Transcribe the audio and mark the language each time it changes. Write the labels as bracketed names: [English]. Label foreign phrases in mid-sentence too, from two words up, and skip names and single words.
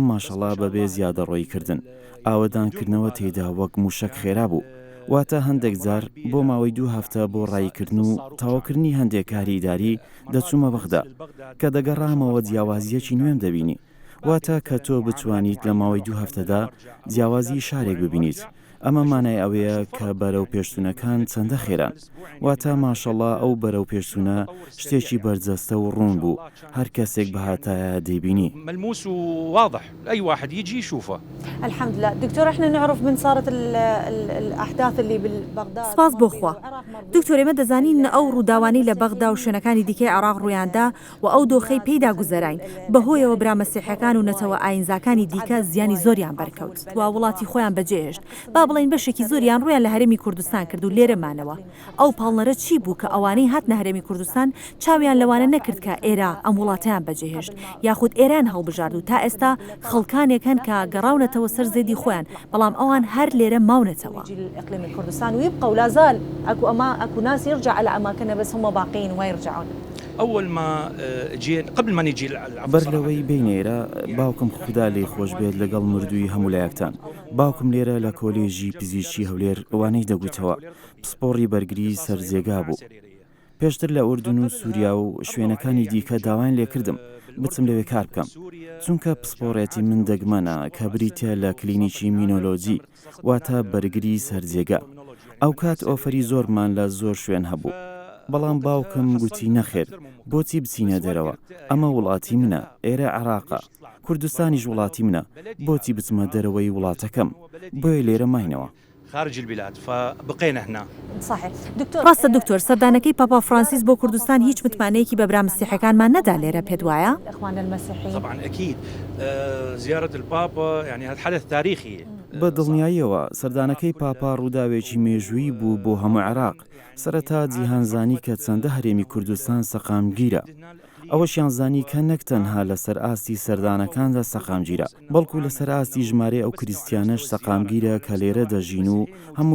[Central Kurdish] ماشەڵا بەبێ زیادە ڕۆیکردن ئاوەدانکردنەوە تێدا وەک موشک خێرا بوو واتە هەندێک جار بۆ ماوەی 2 هەفتە بۆ ڕایکردن و تاواکردنی هەندێک کاری ئیداری دەچوومە بەغدا کە دەگەڕامەوە جیاوازیەکی نوێم دەبینی واتە کە تۆ بتوانیت لە ماوەی 2 هەفتەدا جیاوازی شارێک ببینیت ئەمە مانای ئەوەیە کە بەرەو پێشتونەکان چەندە خێران واتە ماشەڵڵا ئەو بەرەو پێشتونە شتێکی بەرجەستە و ڕوون بوو هەر کەسێک بەهاتایە دەیبینی [Arabic] ملموس وواضح أي واحد يجي يشوفه. الحمد لله دكتور احنا نعرف من صارت الأحداث اللي بالبغداد [Central Kurdish] سپاس بۆخوا دکتۆر ئێمە دەزانین ئەو ڕووداوانی لە بەغدا و شوێنەکانی دیکەی عێراق ڕوویاندا و ئەو دۆخەی پێیدا گوزەراین بەهۆیەوە برامەسیحەکان و نەتەوە ئاینزاکانی دیکە زیانی زۆریان بەرکەوت و وڵاتی خۆیان بەجێهێشت با بڵین بەشێکی زۆریان ڕویان لە هەرێمی کوردستان کرد و لێرەمانەوە ئەو پاڵنەرە چی بوو کە ئەوانەی هاتنە هەرێمی کوردستان چاویان لەوانە نەکرد کە ئێرە ئەم وڵاتیان بەجێهێشت یاخود ئێران هەڵبژارد و تا ئێستا خەڵکانێکن کە گەڕاونەتەوە سەر زێدی خۆیان بەڵام ئەوان هەر لێرە ماونەتەوە [Arabic] إقليم كردستان ويبقى ولا زال أكو ناس يرجع على أماكنها بس هم باقين وما يرجعون. أول ما جينا قبل ما نجي [Central Kurdish] بەر لەوەی بینێرە باوکم خوددا لێی خۆش بێت لەگەڵ مردووی هەمولایەکتان باوکم لێرە لە کۆلێژی پزیشکی هەولێر ئەوانەی دەگوتەوە پسپۆڕی بەرگری سەرجێگا بوو پێشتر لە ئوردون و سووریا و شوێنەکانی دیکە داوایان لێکردم بچم لەوێ کار بکەم چونکە پسپۆڕێتی من دەگمەنە کە بریتە لە کلینیکی مینۆلۆجی واتە بەرگری سەرجێگا ئەو کات ئۆفەری زۆرمان لە زۆر شوێن هەبوو بەڵام باوکم گوتی نەخێر بۆچی بچینە دەرەوە ئەمە وڵاتی منە ئێرە عێراقە کوردستانیش وڵاتی منە بۆچی بچمە دەرەوەی وڵاتەکەم بۆیە لێرە ماینەوە [Arabic] خارج البلاد فبقينا هنا. صحيح دكتور [Central Kurdish] ڕاستە دکتۆر سەردانەکەی پاپا فرانسیس بۆ کوردستان هیچ متمانەیەکی بە برامەسیحەکانمان نەدا لێرە پێت وایە؟ [Arabic] الإخوان المسيحيين طبعا أكيد زيارة البابا يعني هذا حدث تاريخي. [Central Kurdish] بە دڵنیاییەوە سەردانەکەی پاپا ڕووداوێکی مێژووی بوو بۆ هەموو عێراق سەرەتا جیهانزانی کە چەندە هەرێمی کوردستان سەقامگیرە ئەوەشیان زانی کە نەک تەنها لەسەر ئاستی سەردانەکاندا سەقامگیرە بەڵکو لەسەر ئاستی ژمارە ئەو کریسیانەش سەقامگیرە کە لێرە دەژین و هەموو